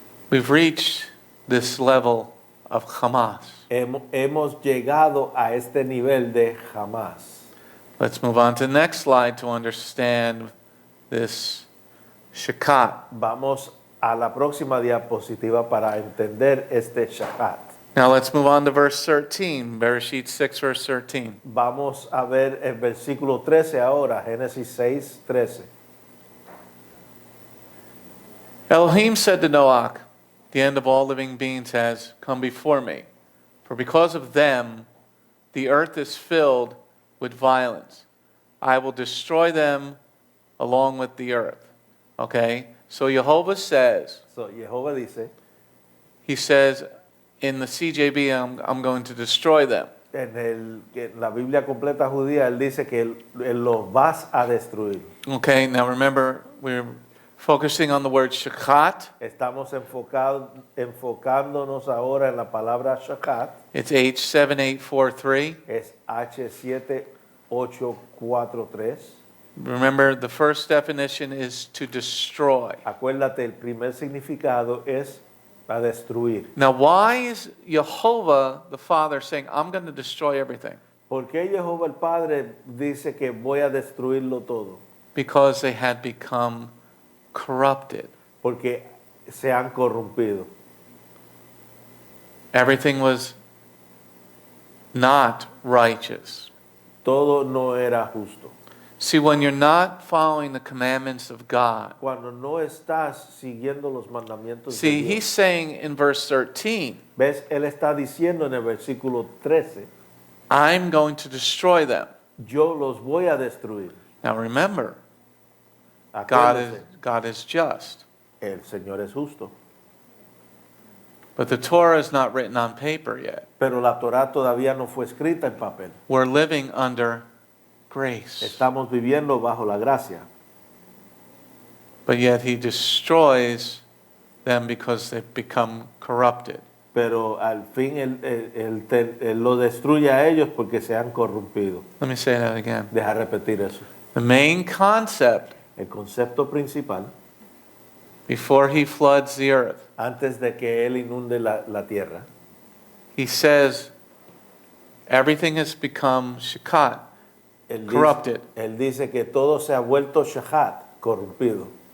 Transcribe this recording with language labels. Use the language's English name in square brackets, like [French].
[English] We've reached this level of Hamas. [Spanish] Hemos llegado a este nivel de jamás. [English] Let's move on to the next slide to understand this shakat. [Spanish] Vamos a la próxima diapositiva para entender este shakat. [English] Now let's move on to verse 13, Bereshit 6, verse 13. [Spanish] Vamos a ver el versículo 13 ahora, Génesis 6, 13. [English] Elohim said to Noach, the end of all living beings has come before me, for because of them the earth is filled with violence. I will destroy them along with the earth. Okay? So Yehovah says, [Spanish] So, Jehová dice, [English] he says, in the CJB, I'm going to destroy them. [Spanish] en la Biblia completa judía, él dice que él los vas a destruir. [English] Okay, now remember, we're focusing on the word shakat. [Spanish] Estamos enfocándonos ahora en la palabra shakat. [English] It's H7843. [Spanish] Es H7843. [English] Remember, the first definition is to destroy. [Spanish] Acuérdate, el primer significado es a destruir. [English] Now, why is Yehovah, the Father, saying, I'm going to destroy everything? [Spanish] ¿Por qué Jehová el Padre dice que voy a destruirlo todo? [English] Because they had become corrupted. [Spanish] Porque se han corrompido. [English] Everything was not righteous. [Spanish] Todo no era justo. [English] See, when you're not following the commandments of God, [Spanish] Cuando no estás siguiendo los mandamientos [English] see, [Spanish] de [English] he's [Spanish] Dios. [English] saying in verse 13, [Spanish] ¿Ves? Él está diciendo en el versículo 13, [English] I'm going to destroy them. [Spanish] yo los voy a destruir. [English] Now remember, [Spanish] Acuérdense, [English] God is just. [Spanish] el Señor es justo. [English] But the Torah is not written on paper yet. [Spanish] Pero la Torá todavía no fue escrita en papel. [English] We're living under grace. [Spanish] Estamos viviendo bajo la gracia. [English] But yet he destroys them because they've become corrupted. [Spanish] Pero al fin él lo destruye a ellos porque se han corrompido. [English] Let me say that again. [Spanish] Deja repetir eso. [English] The main concept [Spanish] El concepto principal, [English] before he floods the earth, [Spanish] antes de que él inunde la tierra, [English] he says everything has become shakat, corrupted. [Spanish] Él dice que todo se ha vuelto shahat, corrompido.